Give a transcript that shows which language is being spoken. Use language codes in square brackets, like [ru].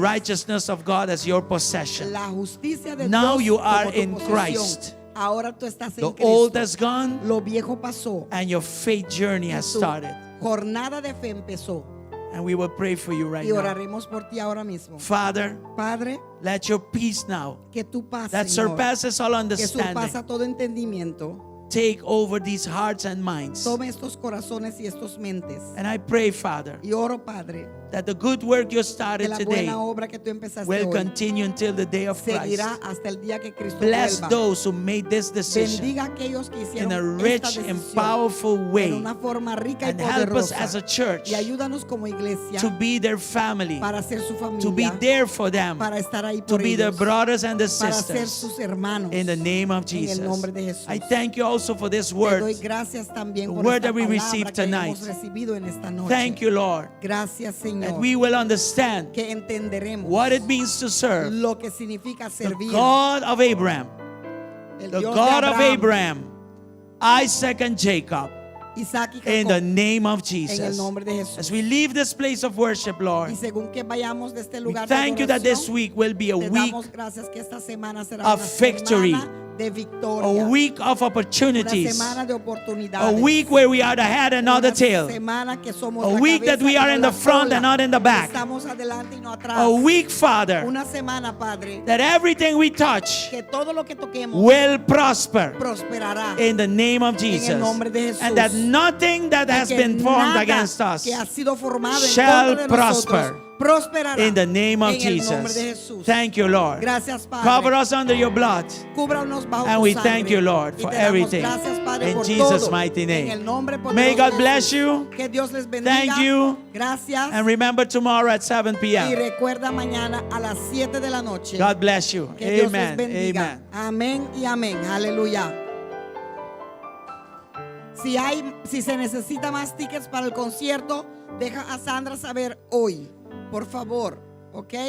[en] righteousness of God as your possession. [es] la justicia de [en] Now [es] Dios [en] you [es] como [en] are [es] tu [en] in [es] posesión. [en] Christ. [es] Ahora tú estás en [en] The old [es] Cristo. [en] has gone [es] Lo viejo pasó. [en] and your faith journey has [es] Tu [en] started. [es] jornada de fe empezó. [en] And we will pray for you right [es] Y [en] now. [es] oraremos por ti ahora mismo. [en] Father, [es] Padre, [en] let your peace now [es] que tu paz, [en] that [es] Señor, [en] surpasses all [es] que [en] understanding [es] surpasa todo entendimiento, [en] take over these hearts and minds. [es] tome estos corazones y estos mentes. [en] And I pray, Father, [es] Y oro, Padre, [en] that the good work you [es] que [en] started [es] la [en] today [es] buena obra que tú empezaste [en] will [es] hoy [en] continue until the day of Christ. [es] seguirá hasta el día que Cristo [en] Bless [es] vuelva. [en] those who made this decision [es] Bendiga a aquellos que [en] in [es] hicieron [en] a [es] esta [en] rich and [es] decisión [en] powerful [es] en [en] way, [es] una forma rica y [en] and help us as a [es] poderosa. [en] church [es] Y ayúdanos como iglesia [en] to be their family, [es] para ser su [en] to be [es] familia, [en] there for them, [es] para estar ahí [en] to [es] por [en] be their [es] ellos, [en] brothers and their [es] para ser [en] sisters. [es] sus hermanos. [en] In the name of [es] En el [en] Jesus. [es] nombre de Jesús. [en] I thank you also for this [es] Te [en] word. [es] doy gracias también [en] The [es] por [en] word [es] esta [en] that we [es] palabra [en] received [es] que [en] tonight. [es] hemos recibido en esta noche. [en] Thank you, Lord, [es] Gracias, [en] that [es] Señor, [en] we will understand [es] que entenderemos [en] what it means to serve [es] lo que significa [en] the [es] servir [en] God of Abraham, [es] el [en] the [es] Dios [en] God [es] de [en] of Abraham, Isaac, and Jacob, [es] Isaac y [en] in the [es] Jacob, [en] name of [es] en el [en] Jesus. [es] nombre de Jesús. [en] As we leave this place of worship, Lord, [es] Y según que vayamos de este [en] we [es] lugar de [en] thank you that this [es] adoración, [en] week will be a [es] te [en] week, [es] damos gracias que esta semana será [en] of [es] una [en] victory, [es] semana de [en] a [es] victoria, [en] week of [es] una [en] opportunities, [es] semana de [en] a [es] oportunidades, [en] week where we are the head and not the [es] una [en] tail, [es] semana que somos [en] a [es] la [en] week that [es] cabeza [en] we [es] y [en] are [es] no [en] in [es] la [en] the front [es] cola, [en] and not in the [es] que [en] back, [es] estamos adelante y no atrás, [en] a week, Father, [es] una semana, Padre, [en] that everything we touch [es] que todo lo que toquemos [en] will prosper [es] prosperará [en] in the name of [es] en [en] Jesus, [es] el nombre de Jesús. [en] and that nothing that has [es] Que [en] been formed [es] nada [en] against us [es] que ha sido formado en [en] shall [es] contra de nosotros [en] prosper [es] prosperará [en] in the name of [es] en el nombre de [en] Jesus. [es] Jesús. [en] Thank you, Lord. [es] Gracias, Padre. [en] Cover us under your blood. [es] Cúbranos bajo [en] And [es] tu [en] we [es] sangre. [en] thank you, Lord, [es] Y [en] for [es] te damos [en] everything. [es] gracias, Padre, [en] In [es] por [en] Jesus' [es] todo. [en] mighty name. [es] En el nombre poderoso [en] May God [es] de [en] bless you. [es] Que Dios les bendiga. [en] Thank you. [es] Gracias. [en] And remember tomorrow at 7 [es] Y [en] p.m. [es] recuerda mañana a las 7 de la noche. [en] God bless you. [es] Que Dios les [en] Amen. [es] bendiga. [en] Amen. [es] Amén y amén. Aleluya. Si se necesita más tickets para el concierto, deja a Sandra saber hoy, por favor. ¿Ok?